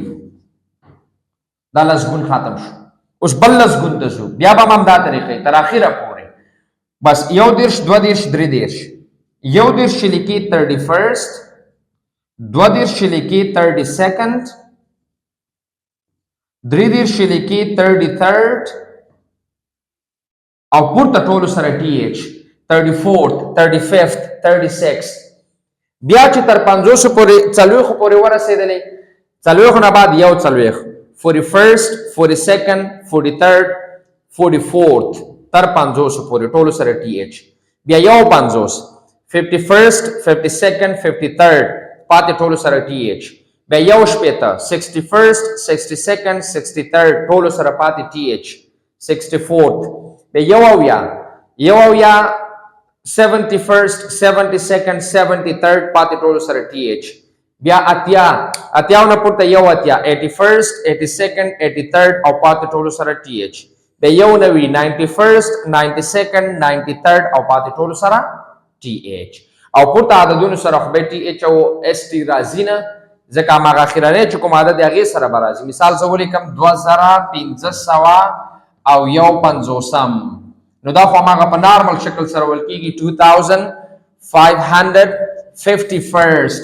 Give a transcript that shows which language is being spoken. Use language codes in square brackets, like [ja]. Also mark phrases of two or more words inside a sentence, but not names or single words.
[ps] دا لسګون ختم شو. اوس بل لسګون ته ځو، بیا به هم همدا طریقې تر اخره پورې بس 21 22 23 21 چې لیکي 31st 22 چې لیکي 32nd 23 چې لیکي 33rd او پورته ټولو سره ټي ایچ 34th 35th 36th. بیا چې تر 50 پورې 40 پورې ورسېدلې 40 نه بعد یو 40 41st 42nd 43rd 44th تر 50 پورې ټولو سره ټي ایچ. بیا یو 50 51st 52nd 53rd پاتې ټولو سره ټي ایچ. بیا یو شپېته 61st 62nd 63rd ټولو سره پاتې ټي ایچ 64th. بیا یو اویا 71st 72nd 73rd پاتې ټولو سره ټي ایچ. بیا اتیا نه پورته یو اتیا 81st 82nd 83rd او پاتې ټولو سره ټي ایچ. بیا یو 91st 92nd 93rd او پاتې ټولو سره ټي ایچ. او پورته عددونو سره خو به ټي ایچ او اس ټي راځي نه، ځکه هماغه اخرنی چې کوم عدد هغې سره به راځي. مثال زه ولیکم 2500 او یو 50. نو دا خو هماغه په نارمل شکل سره ویل کېږي 2551st.